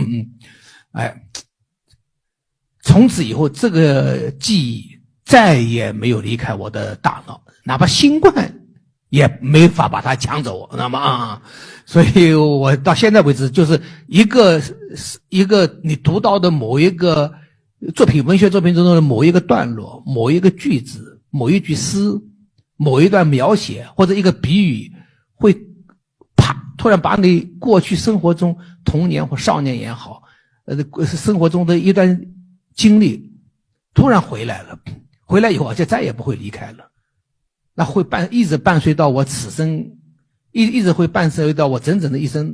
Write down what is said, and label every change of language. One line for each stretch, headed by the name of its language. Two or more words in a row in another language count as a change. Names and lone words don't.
Chinese: 從此以後這個記憶再也沒有離開我的大腦，哪怕新冠也沒法把它搶走，那麼所以我到現在為止，就是一個你讀到的某一個文學作品中的某一個段落，某一個句子，某一句詩，某一段描寫或者一個比喻，會啪突然把你過去生活中童年或少年也好，生活中的一段經歷突然回来了，回來以後就再也不會離開了，那會一直伴隨到我此生，一直會伴隨到我整整的一生。